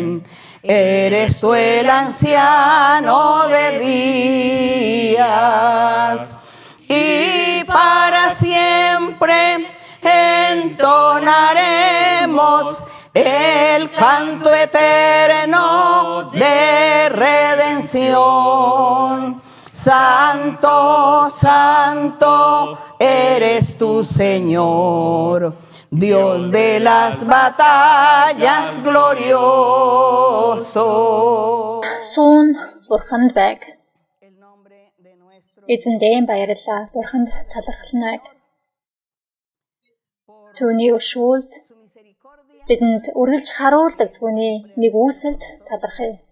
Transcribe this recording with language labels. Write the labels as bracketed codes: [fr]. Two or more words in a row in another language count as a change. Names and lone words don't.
[es] Eres tú el anciano de días, y para siempre entonaremos el canto eterno de redención. Santo, santo, eres tu Señor, Dios de las batallas glorioso. [mn] Суун Бурханд байг. Эзэндээ баярлалаа. Бурханд талархал нь байг. Түүний өршөөлд бидэнд үргэлж харуулдаг түүний нэг үүсэлд талархъя.